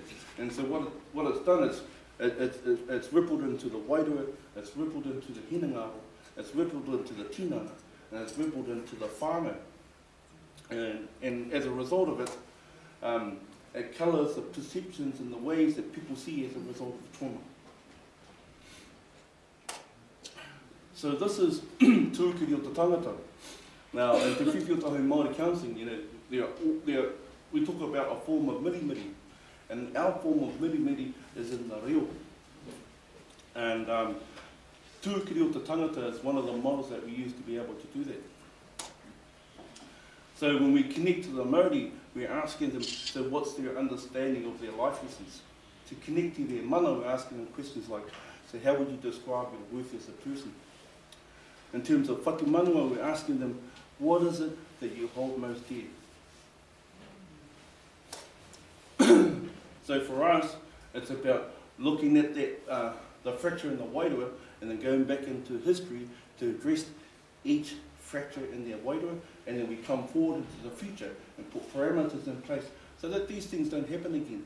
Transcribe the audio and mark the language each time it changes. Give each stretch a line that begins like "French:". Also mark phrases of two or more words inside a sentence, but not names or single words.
English: And so what it's done is it's rippled into the wairua, it's rippled into the hinangaro, it's rippled into the tinana, and it's rippled into the whānau. And as a result of it, it colours the perceptions and the ways that people see as a result of trauma. So this is
Māori: tūkiri o te tangata.
English: Now, in Te Whiwhi o Tahu Māori counselling, we talk about a form of mirimiri, and our form of mirimiri is in the reo. And
Māori: tūkiri o te tangata
English: is one of the models that we use to be able to do that. So when we connect to the Māori, we're asking them, so what's their understanding of their life lessons? To connect to their mana, we're asking them questions like, so how would you describe your worth as a person? In terms of
Māori: whatu manua,
English: we're asking them, what is it that you hold most dear? So for us, it's about looking at that, the fracture in the wairua, and then going back into history to address each fracture in their wairua, and then we come forward into the future and put parameters in place so that these things don't happen again.